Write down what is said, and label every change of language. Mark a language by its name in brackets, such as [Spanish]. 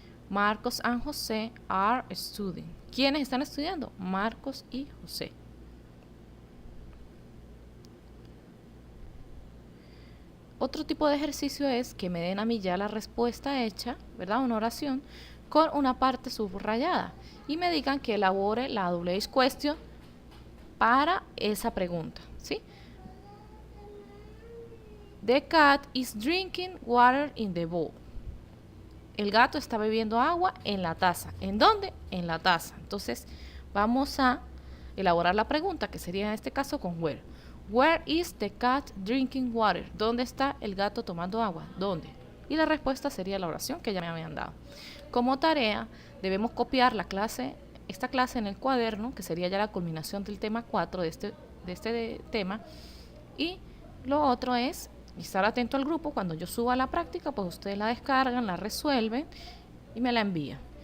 [English] Marcos and José are studying. [Spanish] ¿Quiénes están estudiando? Marcos y José. Otro tipo de ejercicio es que me den a mí ya la respuesta hecha, ¿verdad? Una oración, con una parte subrayada y me digan que elabore la WH question para esa pregunta, ¿sí? [English] The cat is drinking water in the bowl. [Spanish] El gato está bebiendo agua en la taza. ¿En dónde? En la taza. Entonces vamos a elaborar la pregunta, que sería en este caso con where. [English] Where is the cat drinking water? [Spanish] ¿Dónde está el gato tomando agua? ¿Dónde? Y la respuesta sería la oración que ya me habían dado. Como tarea, debemos copiar esta clase en el cuaderno, que sería ya la culminación del tema 4 de este tema. Y lo otro es estar atento al grupo. Cuando yo suba la práctica, pues ustedes la descargan, la resuelven y me la envían.